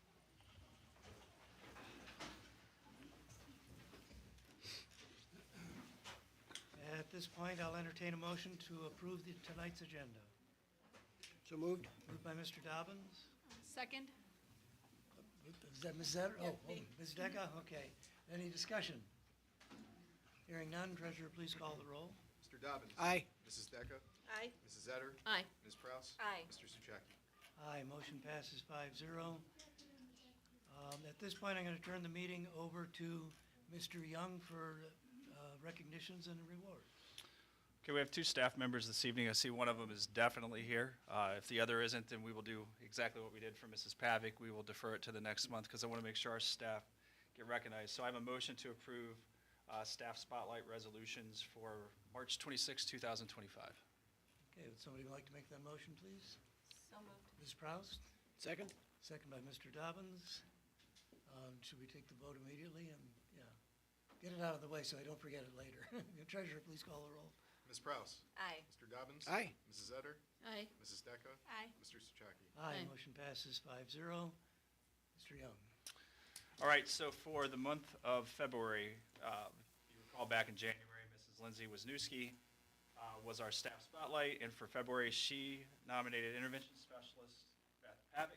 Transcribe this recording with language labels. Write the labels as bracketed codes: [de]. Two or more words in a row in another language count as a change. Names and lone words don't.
[en] At this point, I'll entertain a motion to approve tonight's agenda. So moved? Moved by Mr. Dobbins. Second? Is that Ms. Zetter? Oh, Ms. Decker, okay. Any discussion? Hearing none, treasurer, please call the roll. Mr. Dobbins. Aye. Mrs. Decker. Aye. Mrs. Etter. Aye. Ms. Prouse. Aye. Mr. Suchaki. Aye, motion passes 5-0. At this point, I'm going to turn the meeting over to Mr. Young for recognitions and rewards. Okay, we have two staff members this evening. I see one of them is definitely here. If the other isn't, then we will do exactly what we did for Mrs. Pavic. We will defer it to the next month because I want to make sure our staff get recognized. So I have a motion to approve staff spotlight resolutions for March 26, 2025. Okay, would somebody like to make that motion, please? So moved. Ms. Proust? Second? Second by Mr. Dobbins. Should we take the vote immediately? And, yeah, get it out of the way so I don't forget it later. Treasurer, please call the roll. Ms. Prouse. Aye. Mr. Dobbins. Aye. Mrs. Etter. Aye. Mrs. Decker. Aye. Mr. Suchaki. Aye, Aye. motion passes 5-0. Mr. Young. All right, so for the month of February, you recall back in January, Mrs. Lindsay Wisniewski was our staff spotlight, and for February, she nominated intervention specialist Beth Pavic.